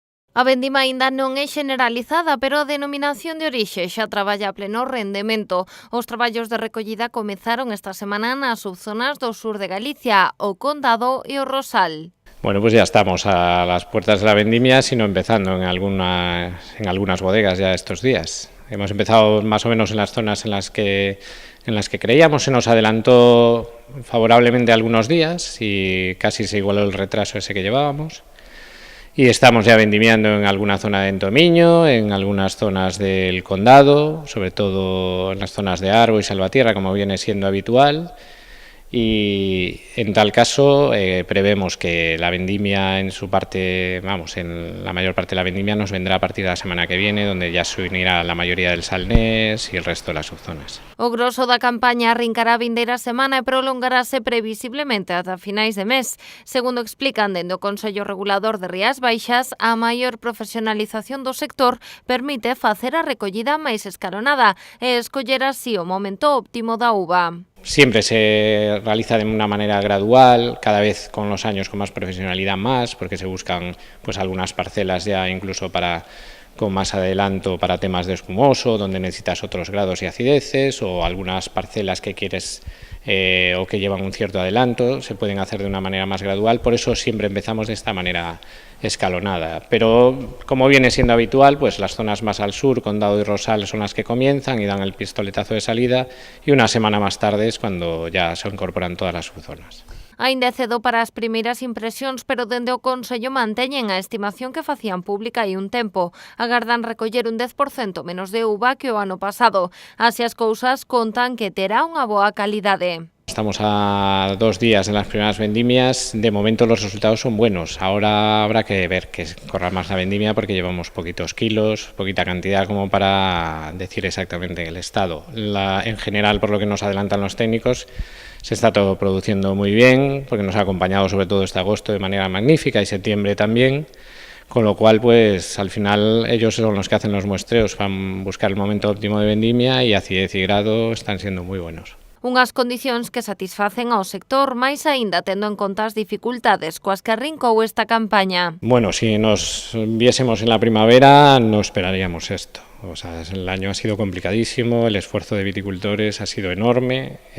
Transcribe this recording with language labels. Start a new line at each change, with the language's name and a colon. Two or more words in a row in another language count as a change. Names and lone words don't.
Galician: A vendima aínda non é generalizada, pero a denominación de orixe xa traballa a pleno rendemento. Os traballos de recollida comezaron esta semana nas subzonas do sur de Galicia, o Condado e o Rosal.
Spanish: Bueno, pues ya estamos a las puertas de la vendimia, sino empezando en algunas bodegas ya estos días. Hemos empezado más o menos en las zonas en las que creíamos. Se nos adelantó favorablemente algunos días y casi se igualó el retraso ese que llevábamos. Y estamos ya vendimiando en alguna zona de Entomiño, en algunas zonas del Condado, sobre todo en las zonas de Arbo y Salvatierra, como viene siendo habitual. Y en tal caso prevemos que la vendimia en su parte, en la mayor parte de la vendimia nos vendrá a partir de la semana que viene, donde ya se unirá la mayoría del Salnés y el resto de las subzonas.
Galician: O grosso da campaña arrincará a vindeira semana e prolongarase previsiblemente ata finais de mes. Segundo explican dende o Consello Regulador de Rías Baixas, a maior profesionalización do sector permite facer a recollida máis escalonada e escoller así o momento óptimo da uva.
Spanish: Siempre se realiza de una manera gradual, cada vez con los años con más profesionalidad porque se buscan pues algunas parcelas ya incluso con más adelanto para temas de espumoso, donde necesitas otros grados y acideces, o algunas parcelas que quieres o que llevan un cierto adelanto, se pueden hacer de una manera más gradual. Por eso siempre empezamos de esta manera escalonada. Pero como viene siendo habitual, pues las zonas más al sur, Condado y Rosal, son las que comienzan y dan el pistoletazo de salida, y una semana más tarde es cuando ya se incorporan todas las subzonas.
Galician: Aínda é cedo para as primeiras impresións, pero dende o Consello manteñen a estimación que facían pública hai un tempo. Agardan recoller un 10% menos de uva que o ano pasado. Así as cousas, contan que terá unha boa calidade.
Spanish: Estamos a 2 días de las primeras vendimias. De momento los resultados son buenos. Ahora habrá que ver que corra más la vendimia porque llevamos poquitos kilos, poquita cantidad como para decir exactamente el estado. En general, por lo que nos adelantan los técnicos, se está todo produciendo muy bien, porque nos ha acompañado sobre todo este agosto de manera magnífica y septiembre también. Con lo cual, pues al final ellos son los que hacen los muestreos, van a buscar el momento óptimo de vendimia y acidez y grado están siendo muy buenos.
Galician: Unhas condicións que satisfacen ao sector, máis aínda tendo en conta as dificultades coas que arrincou esta campaña.
Spanish: Bueno, si nos viésemos en la primavera no esperaríamos esto. O sea, el año ha sido complicadísimo, el esfuerzo de viticultores ha sido enorme.